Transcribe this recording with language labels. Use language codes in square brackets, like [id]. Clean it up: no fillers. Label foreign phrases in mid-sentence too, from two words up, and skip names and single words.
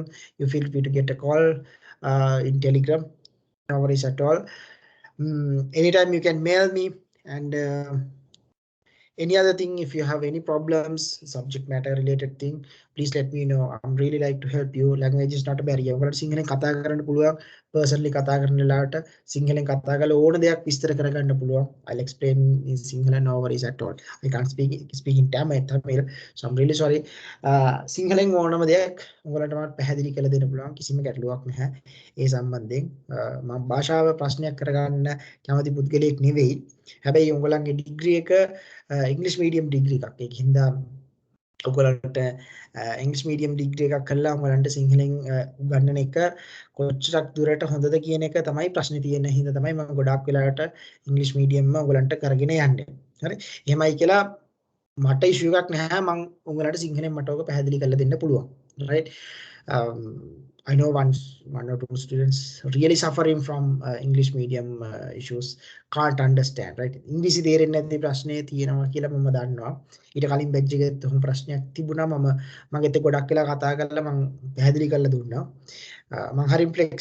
[en] You feel free to get a call in Telegram. No worries at all. Anytime you can mail me and any other thing. If you have any problems, subject matter related thing, please let me know. I'm really like to help you. Language is not a barrier. [si] ඔයාලට සිංහලෙන් කතා කරන්න පුළුවන්. Personally කතා කරන වෙලාවට සිංහලෙන් කතා කරලා ඕන දෙයක් විස්තර කරගන්න පුළුවන්. [en] I'll explain in Sinhala, no worries at all. I can't speak in Tamil, so I'm really sorry. [si] සිංහලෙන් ඕනම දෙයක් ඔයාලට මම පැහැදිලි කරලා දෙන්න පුළුවන්. කිසිම ගැටලුවක් නැහැ ඒ සම්බන්ධයෙන්. මම භාෂාව ප්‍රශ්නයක් කරගන්න කැමති පුද්ගලයෙක් නෙවෙයි. හැබැයි උඹලන්ගේ ඩිග්‍රී එක ඉංග්‍රීසි [en] medium degree [si] එකක්. ඒක හින්දා ඔයගලන්ට ඉංග්‍රීසි [en] medium degree [si] එකක් කළා ඔයගලන්ට සිංහලෙන් උගන්වන එක කොච්චරක් දුරට හොඳද කියන එක තමයි ප්‍රශ්නේ තියෙන හින්දා තමයි මම ගොඩාක් වෙලාවට ඉංග්‍රීසි මීඩියම්ම ඔයගලන්ට කරගෙන යන්නේ. හරි. එහෙමයි කියලා මට ඉෂුව එකක් නැහැ. මම ඔයගලන්ට සිංහලෙන් මට ඔක පැහැදිලි කරලා දෙන්න පුළුවන්. [en] right. I know one or two students really suffering from English medium issues, can't understand, right? [si] ඉංග්‍රීසි තේරෙන්නේ නැති ප්‍රශ්නේ තියෙනවා කියලා මම දන්නවා. ඊට කලින් බැච් එකේ තොහොම ප්‍රශ්නයක් තිබුණා. මම මගෙත් ගොඩක් වෙලා කතා කරලා මම පැහැදිලි කරලා දුන්නා. මම හරිම